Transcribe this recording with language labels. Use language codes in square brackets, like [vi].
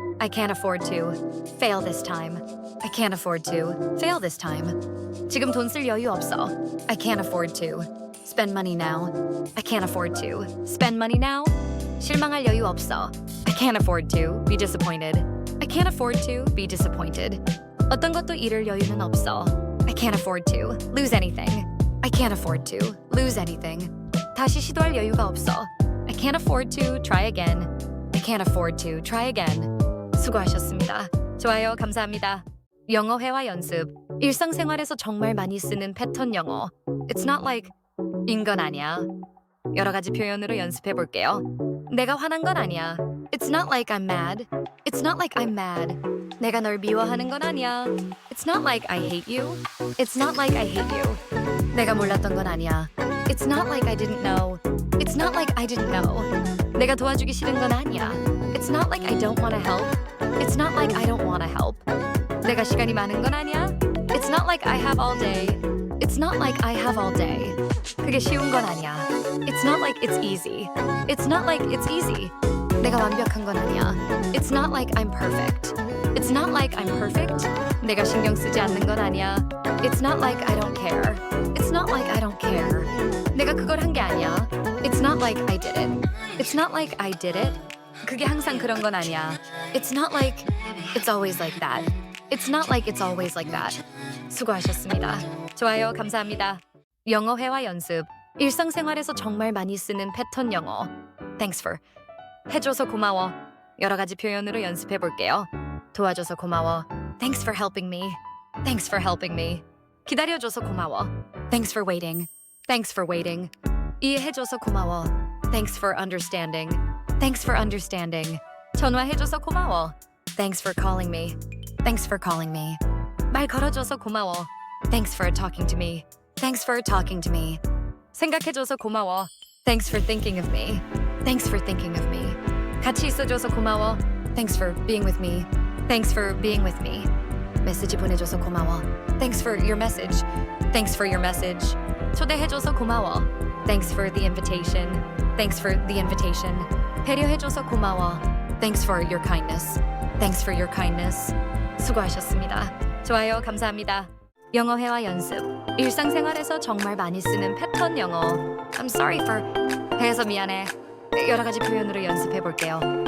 [en] I can't afford to fail this time. I can't afford to fail this time. [ko] 지금 돈 쓸 여유 없어. [en] I can't afford to spend money now. I can't afford to spend money now. [ko] 실망할 여유 없어. [en] I can't afford to be disappointed. I can't afford to be disappointed. [ko] 어떤 것도 잃을 여유는 없어. [en] I can't afford to lose anything. I can't afford to lose anything. [ko] 다시 시도할 여유가 없어. [en] I can't afford to try again. I can't afford to try again. [ko] 수고하셨습니다. 좋아요, 감사합니다. 영어 회화 연습. 일상생활에서 정말 많이 쓰는 패턴 영어. [en] It's not like [ko] 인건 아니야. 여러 가지 표현으로 연습해 볼게요. 내가 화난 건 아니야. [en] It's not like I'm mad. It's not like I'm mad. [ko] 내가 널 미워하는 건 아니야. [en] It's not like I hate you. It's not like I hate you. [ko] 내가 몰랐던 건 아니야. [en] It's not like I didn't know. It's not like I didn't know. [ko] 내가 도와주기 싫은 건 아니야. [en] It's not like I don't want to help. It's not like I don't want to help. [ko] 내가 시간이 많은 건 아니야. [en] It's not like I have all day. It's not like I have all day. [ko] 그게 쉬운 건 아니야. [en] It's not like it's easy. It's not like it's easy. [ko] 내가 완벽한 건 아니야. [en] It's not like I'm perfect. It's not like I'm perfect. [ko] 내가 신경 쓰지 않는 건 아니야. [en] It's not like I don't care. It's not like I don't care. [ko] 내가 그걸 한 게 아니야. [en] It's not like I did it. It's not like I did it. [ko] 그게 항상 그런 건 아니야. [en] It's not like it's always like that. It's not like it's always like that. [ko] 수고하셨습니다. 좋아요, 감사합니다. 영어 회화 연습. 일상생활에서 정말 많이 쓰는 패턴 영어. [en] Thanks for. [ko] 해줘서 고마워. 여러 가지 표현으로 연습해 볼게요. 도와줘서 고마워. [en] Thanks for helping me. Thanks for helping me. [ko] 기다려줘서 고마워. [en] Thanks for waiting. Thanks for waiting. [ko] 이해해줘서 고마워. [en] Thanks for understanding. Thanks for understanding. [ko] 전화해줘서 고마워. [en] Thanks for calling me. Thanks for calling me. [ko] 말 걸어줘서 고마워. [en] Thanks for talking to me. Thanks for talking to me. [ko] 생각해줘서 고마워. [en] Thanks for thinking of me. Thanks for thinking of me. [ko] 같이 있어줘서 고마워. [en] Thanks for being with me. Thanks for being with me. [ko] 메시지 보내줘서 고마워. [en] Thanks for your message. Thanks for your message. [ko] 초대해줘서 고마워. [en] Thanks for the invitation. Thanks for the invitation. [ko] 배려해줘서 고마워. [en] Thanks for your kindness. Thanks for your kindness. [ko] 수고하셨습니다. 좋아요, 감사합니다. 영어 회화 연습. 일상생활에서 정말 많이 쓰는 패턴 영어. [en] I'm sorry for [ko] 해서 미안해. 여러 가지 표현으로 연습해 볼게요.